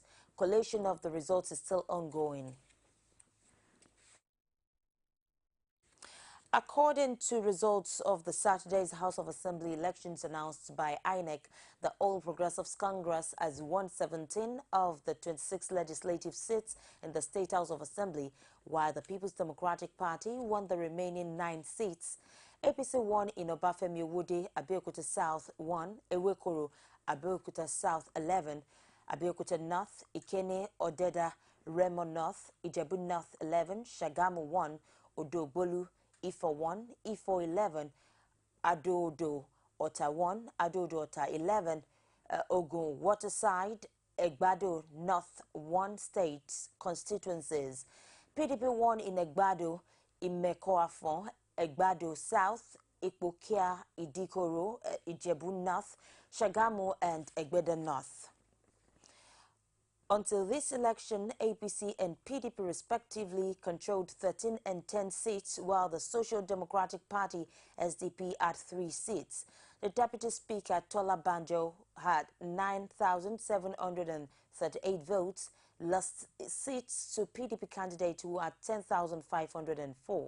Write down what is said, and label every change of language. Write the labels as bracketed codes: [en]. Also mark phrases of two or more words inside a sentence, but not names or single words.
[en] Collation of the results is still ongoing. According to results of the Saturday's House of Assembly elections announced by INEC, the All Progressives Congress has won 17 of the 26 legislative seats in the State House of Assembly, while the People's Democratic Party won the remaining 9 seats. APC won in Obafemi Owode, Abeokuta South 1, Ewekoro, Abeokuta South 11, Abeokuta North, Ikene, Odeda, Remo North, Ijebu North 11, Shagamu 1, Odogbolu, Ifo 1, Ifo 11, Adodo Ota 1, Adodo Ota 11, Ogun Waterside, Egbado North 1 states constituencies. PDP won in Egbado, Imekoafon, Egbado South, Ipokia, Idikoro, Ijebu North, Shagamu and Egbeda North. Until this election, APC and PDP respectively controlled 13 and 10 seats, while the Social Democratic Party, SDP, had 3 seats. The Deputy Speaker, Tola Banjo, had 9,738 votes, lost seats to PDP candidate who had 10,504.